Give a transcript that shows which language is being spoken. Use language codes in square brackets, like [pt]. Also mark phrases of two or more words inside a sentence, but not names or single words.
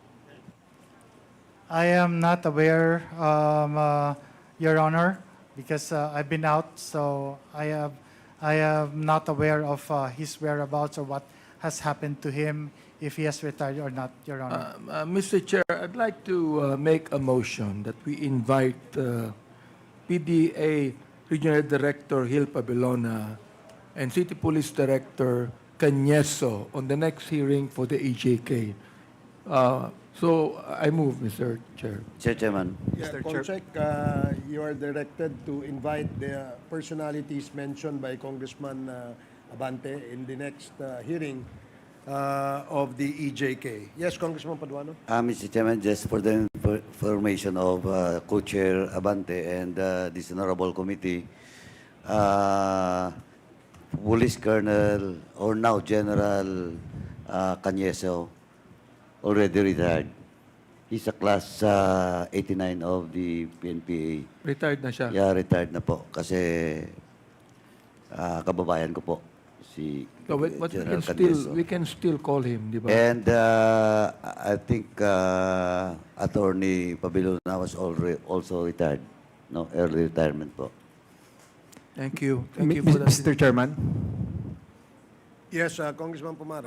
[en] I am not aware, Your Honor, because I've been out, so I am not aware of his whereabouts or what has happened to him, if he has retired or not, Your Honor. Mr. Chair, I'd like to make a motion that we invite PDA Regional Director Gil Pabilona and City Police Director Cañeso on the next hearing for the EJK. So I move, Mr. Chair. Mr. Chairman. Yeah, Comsec, you are directed to invite the personalities mentioned by Congressman Abante in the next hearing of the EJK. Yes, Congressman Paduano? Mr. Chairman, just for the information of Co-Chair Abante and this honorable committee, Police Colonel or now General Cañeso already retired. He's a class 89 of the PNPA. [tl] Retired na siya. Yeah, retired na po. Kasi kababayan ko po, si [en] So, but General we can still call him, [tl] di ba? [en] And I think Attorney Pabilona was also retired. No, early retirement po. Thank you. Thank you for that. Mr. Chairman, Yes, Congressman Pumara.